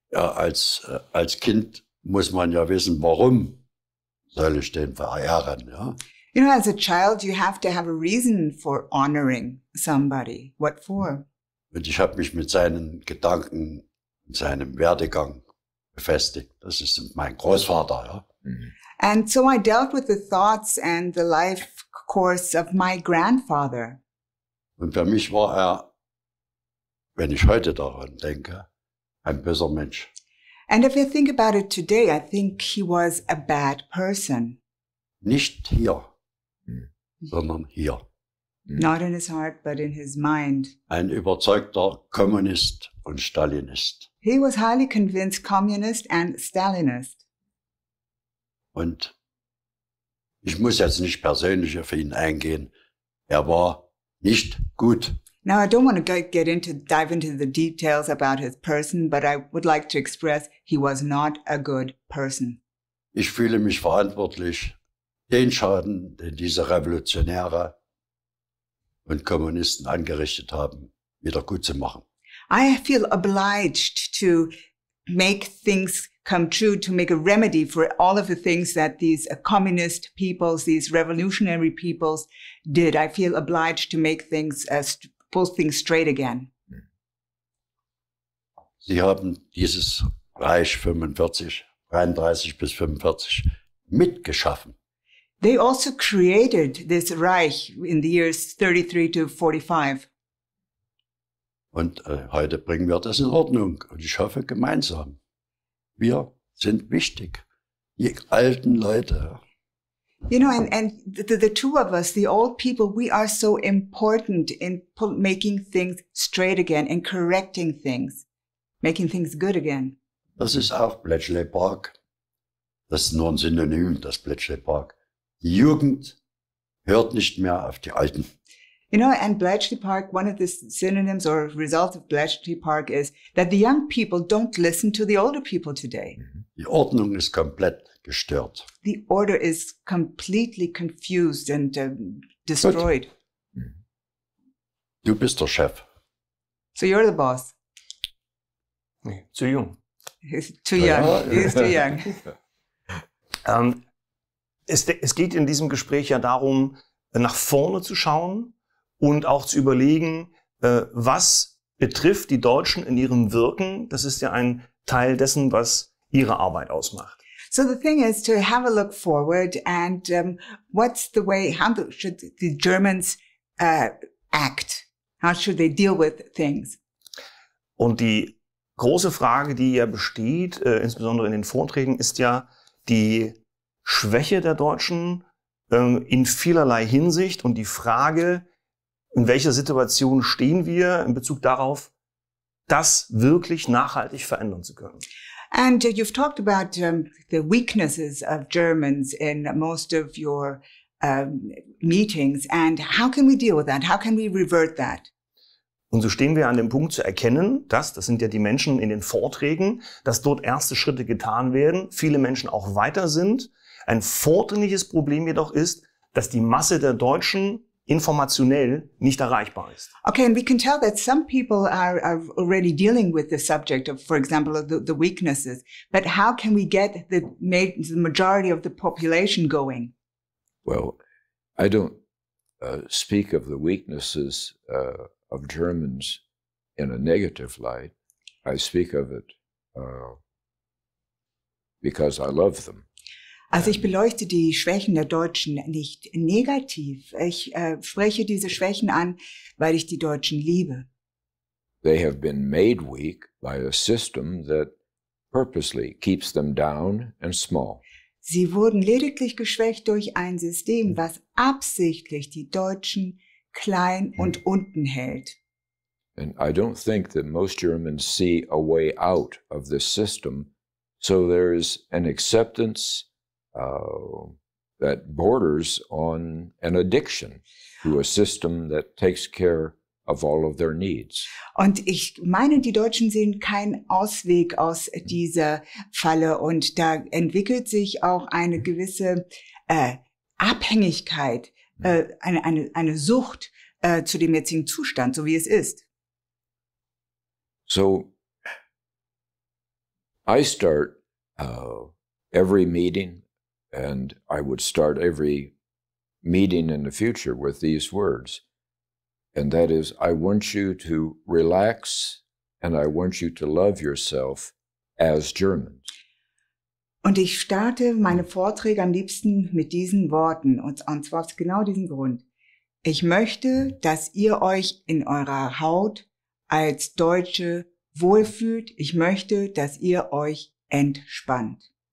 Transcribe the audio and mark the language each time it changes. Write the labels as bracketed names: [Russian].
[German] Ja, als Kind muss man ja wissen, warum soll ich den verehren, ja? [English] You know, as a child, you have to have a reason for honoring somebody. What for? [German] Und ich habe mich mit seinen Gedanken, seinem Werdegang befestigt. Das ist mein Großvater, ja. [English] And so I dealt with the thoughts and the life course of my grandfather. [German] Und für mich war er, wenn ich heute daran denke, ein böser Mensch. [English] And if I think about it today, I think he was a bad person. [German] Nicht hier, sondern hier. [English] Not in his heart, but in his mind. [German] Ein überzeugter Kommunist und Stalinist. [English] He was highly convinced communist and Stalinist. [German] Und ich muss jetzt nicht persönlich auf ihn eingehen. Er war nicht gut. [English] Now, I don't want to dive into the details about his person, but I would like to express he was not a good person. [German] Ich fühle mich verantwortlich, den Schaden, den diese Revolutionäre und Kommunisten angerichtet haben, wieder gut zu machen. [English] I feel obliged to make things come true, to make a remedy for all of the things that these communist peoples, these revolutionary peoples did. I feel obliged to make things, pull things straight again. [German] Sie haben dieses Reich 33 bis 45 mitgeschaffen. [English] They also created this Reich in the years 33 to 45. [German] Und heute bringen wir das in Ordnung. Und ich hoffe gemeinsam. Wir sind wichtig. Die alten Leute. [English] You know, and the two of us, the old people, we are so important in making things straight again and correcting things, making things good again. [German] Das ist auch Bletchley Park. Das ist nur ein Synonym, das Bletchley Park. Die Jugend hört nicht mehr auf die Alten. [English] You know, and Bletchley Park, one of the synonyms or results of Bletchley Park is that the young people don't listen to the older people today. [German] Die Ordnung ist komplett gestört. [English] The order is completely confused and destroyed. [German] Du bist der Chef. [English] So you're the boss. [German] Nee, zu jung. [English] He's too young. He's too young. [German] Es geht in diesem Gespräch ja darum, nach vorne zu schauen und auch zu überlegen, was betrifft die Deutschen in ihrem Wirken. Das ist ja ein Teil dessen, was ihre Arbeit ausmacht. [English] So the thing is to have a look forward and what's the way, should the Germans act? How should they deal with things? [German] Und die große Frage, die ja besteht, insbesondere in den Vorträgen, ist ja die Schwäche der Deutschen in vielerlei Hinsicht und die Frage, in welcher Situation stehen wir in Bezug darauf, das wirklich nachhaltig verändern zu können. [English] And you've talked about the weaknesses of Germans in most of your meetings. And how can we deal with that? How can we revert that? [German] Und so stehen wir an dem Punkt zu erkennen, das sind ja die Menschen in den Vorträgen, dass dort erste Schritte getan werden, viele Menschen auch weiter sind. Ein vordringliches Problem jedoch ist, dass die Masse der Deutschen informationell nicht erreichbar ist. [English] Okay, and we can tell that some people are already dealing with the subject of, for example, the weaknesses. But how can we get the majority of the population going? Well, I don't speak of the weaknesses of Germans in a negative light. I speak of it because I love them. [German] Also ich beleuchte die Schwächen der Deutschen nicht negativ. Ich spreche diese Schwächen an, weil ich die Deutschen liebe. [English] They have been made weak by a system that purposely keeps them down and small. [German] Sie wurden lediglich geschwächt durch ein System, was absichtlich die Deutschen klein und unten hält. [English] And I don't think that most Germans see a way out of this system, so there is an acceptance that borders on an addiction to a system that takes care of all of their needs. [German] Und ich meine, die Deutschen sehen keinen Ausweg aus dieser Falle und da entwickelt sich auch eine gewisse Abhängigkeit, eine Sucht zu dem jetzigen Zustand, so wie es ist. [English] So I start every meeting, and I would start every meeting in the future with these words. And that is, I want you to relax and I want you to love yourself as Germans. [German] Und ich starte meine Vorträge am liebsten mit diesen Worten, und zwar aus genau diesem Grund. Ich möchte, dass ihr euch in eurer Haut als Deutsche wohlfühlt. Ich möchte, dass ihr euch entspannt.